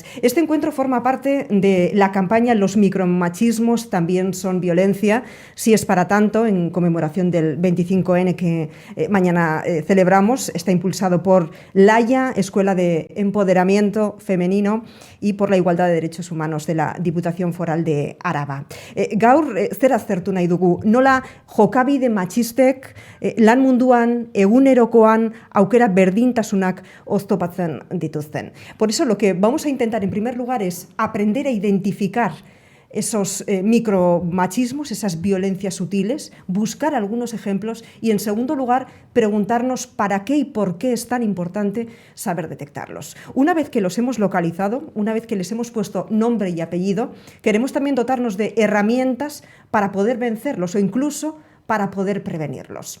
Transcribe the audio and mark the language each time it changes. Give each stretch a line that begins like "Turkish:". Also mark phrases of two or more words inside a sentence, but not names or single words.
Spanish: Este encuentro forma parte de la campaña Los micromachismos también son violencia, si es para tanto, en conmemoración del 25N que mañana celebramos. Está impulsado por Laia, Escuela de Empoderamiento Femenino, y por la Igualdad de Derechos Humanos de la Diputación Foral de Araba.
Basque: Gaur, zer aztertu nahi dugu, nola jokabide machistek lan munduan, egunerokoan, aukera berdintasunak oztopatzen dituzten.
Spanish: Por eso lo que vamos a intentar en primer lugar es aprender a identificar esos micromachismos, esas violencias sutiles, buscar algunos ejemplos y, en segundo lugar, preguntarnos para qué y por qué es tan importante saber detectarlos. Una vez que los hemos localizado, una vez que les hemos puesto nombre y apellido, queremos también dotarnos de herramientas para poder vencerlos o incluso para poder prevenirlos.